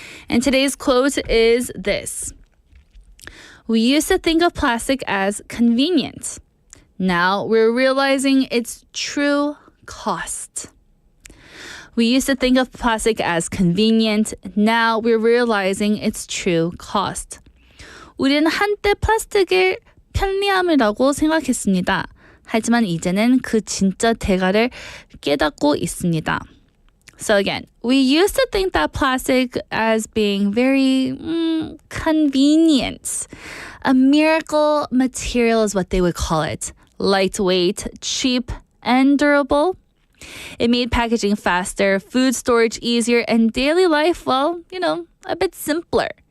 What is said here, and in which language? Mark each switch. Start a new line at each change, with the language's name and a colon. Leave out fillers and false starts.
English: And today's quote is this. We used to think of plastic as convenient. Now we're realizing its true cost. We used to think of plastic as convenient. Now we're realizing its true cost.
Korean: 우리는 한때 플라스틱을 편리함이라고 생각했습니다. 하지만 이제는 그 진짜 대가를 깨닫고 있습니다.
English: So again, we used to think that plastic as being very convenient. A miracle material is what they would call it. Lightweight, cheap, and durable. It made packaging faster, food storage easier, and daily life, well, a bit simpler.